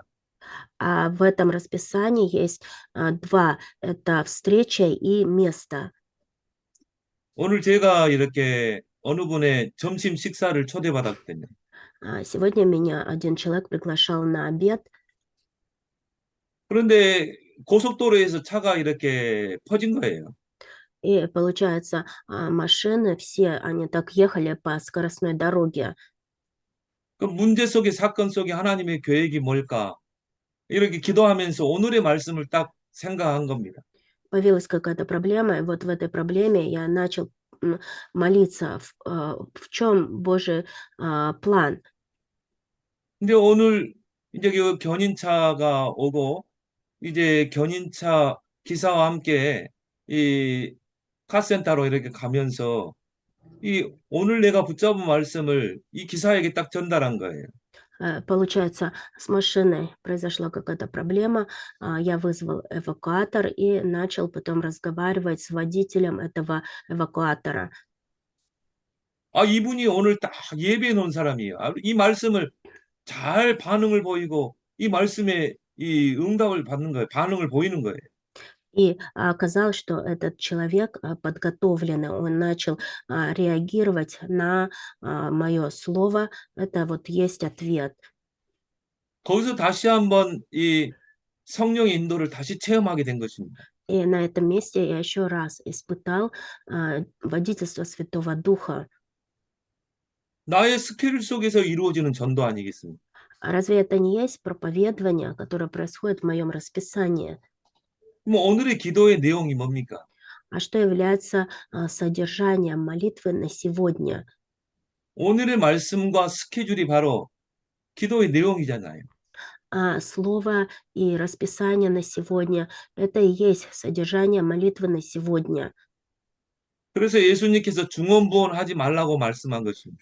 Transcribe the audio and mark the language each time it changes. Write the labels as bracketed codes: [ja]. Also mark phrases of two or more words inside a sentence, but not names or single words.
[ru] А в этом расписании есть два. Это встреча и место. [ko] 오늘 제가 이렇게 어느 분의 점심 식사를 초대받았거든요. [ru] Сегодня меня один человек приглашал на обед. [ko] 그런데 고속도로에서 차가 이렇게 퍼진 거예요. [ru] И получается, машины все, они так ехали по скоростной дороге. [ko] 그 문제 속에 사건 속에 하나님의 계획이 뭘까? 이렇게 기도하면서 오늘의 말씀을 딱 생각한 겁니다. [ru] Появилась какая-то проблема, и вот в этой проблеме я начал молиться, в чем Божий план. [ko] 근데 오늘 이제 그 견인차가 오고 이제 견인차 기사와 함께 이 카센터로 이렇게 가면서 이 오늘 내가 붙잡은 말씀을 이 기사에게 딱 전달한 거예요. [ru] Получается, с машиной произошла какая-то проблема, я вызвал эвакуатор и начал потом разговаривать с водителем этого эвакуатора. [ko] 이분이 오늘 딱 예배해 놓은 사람이에요. 이 말씀을 잘 반응을 보이고 이 말씀에 이 응답을 받는 거예요. 반응을 보이는 거예요. [ru] И оказалось, что этот человек подготовленный, он начал реагировать на мое слово. Это вот есть ответ. [ko] 거기서 다시 한번 이 성령의 인도를 다시 체험하게 된 것입니다. [ru] И на этом месте я еще раз испытал водительство Святого Духа. [ko] 나의 스케줄 속에서 이루어지는 전도 아니겠습니까? [ru] А разве это не есть проповедование, которое происходит в моем расписании? [ko] 뭐 오늘의 기도의 내용이 뭡니까? [ru] А что является содержанием молитвы на сегодня? [ko] 오늘의 말씀과 스케줄이 바로 기도의 내용이잖아요. [ru] Слово и расписание на сегодня — это и есть содержание молитвы на сегодня. [ko] 그래서 예수님께서 중언부언하지 말라고 말씀한 것입니다.